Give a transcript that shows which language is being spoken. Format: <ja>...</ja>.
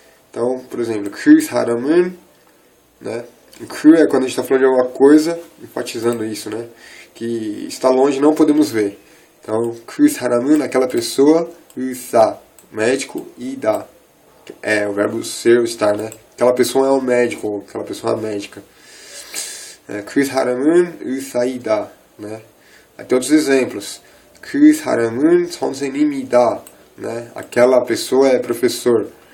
<pt>Então, por exemplo,</pt> <ko>그 사람은,</ko> <pt>né? O 그 é quando a gente está falando de alguma coisa, enfatizando isso, né? Que está longe, não podemos ver. Então,</pt> <ko>그 사람은,</ko> <pt>aquela pessoa, 의사, médico, 이다, é o verbo ser ou estar, né? Aquela pessoa é um médico, aquela pessoa é uma médica.</pt> <ko>그 사람은 의사이다, né?</ko> <pt>Aí tem outros exemplos.</pt> <ko>그 사람은 선생님이다,</ko> <pt>né? Aquela pessoa é professor.</pt>